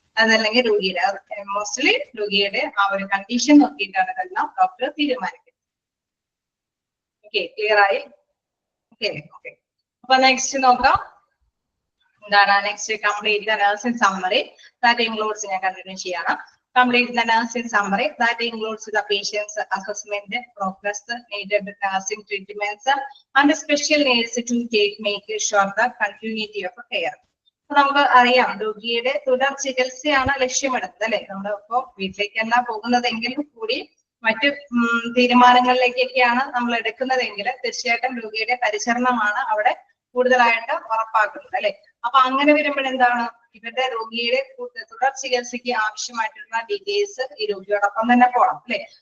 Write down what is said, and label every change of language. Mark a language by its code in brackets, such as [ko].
[ml] അതല്ലെങ്കിൽ മോസ്റ്റ്ലി രോഗിയുടെ ആ ഒരു കണ്ടീഷൻ നോക്കിയിട്ടാണ് ഇതെല്ലാം ഡോക്ടർ തീരുമാനിക്കുന്നത്. ഓക്കെ, ക്ലിയർ ആയി? ഓക്കെ, അപ്പൊ നെക്സ്റ്റ് നോക്കാം. എന്താണ് next? [en] complete the nursing summary that includes, [ml] ഞാൻ കണ്ടിന്യൂ ചെയ്യണം. [en] Complete the nursing summary that includes the patient's assessment, progress, needed nursing treatments, and special needs to make sure the continuity of care. [ml] നമുക്ക് അറിയാം രോഗിയുടെ തുടർ ചികിത്സയാണ് ലക്ഷ്യമിടുന്നത് അല്ലെ. നമ്മളിപ്പോ വീട്ടിലേക്കല്ല പോകുന്നതെങ്കിലും കൂടി മറ്റു തീരുമാനങ്ങളിലേക്കൊക്കെയാണ് നമ്മൾ എടുക്കുന്നതെങ്കിൽ തീർച്ചയായിട്ടും രോഗിയുടെ പരിചരണമാണ് അവിടെ കൂടുതലായിട്ട് ഉറപ്പാക്കുന്നത് അല്ലെ. അപ്പൊ അങ്ങനെ വരുമ്പോഴെന്താണ്, ഇവരുടെ രോഗിയുടെ തുടർ ചികിത്സയ്ക്ക് ആവശ്യമായിട്ടുള്ള ഡീറ്റെയിൽസ് ഈ രോഗിയോടൊപ്പം തന്നെ പോകണം അല്ലെ.